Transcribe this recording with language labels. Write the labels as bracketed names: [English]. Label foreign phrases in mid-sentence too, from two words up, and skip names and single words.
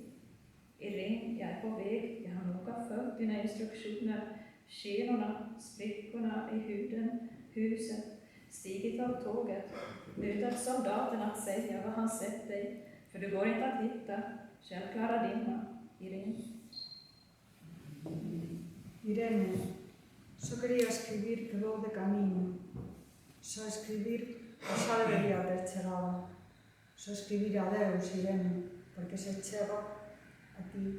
[Swedish] Irene, jag är på väg, jag har noga följt dina instruktioner. Skenorna, sprickorna i huden, huset, stigit av tåget, mutat soldaten att säga vad han sett dig, för du går inte att hitta, självklara dimma, Irene. [Galician] Irene, so quería escribir que vou de camino, so escribir que xa debería ter chegado, so escribir adeus, Irene, porque se chega a ti.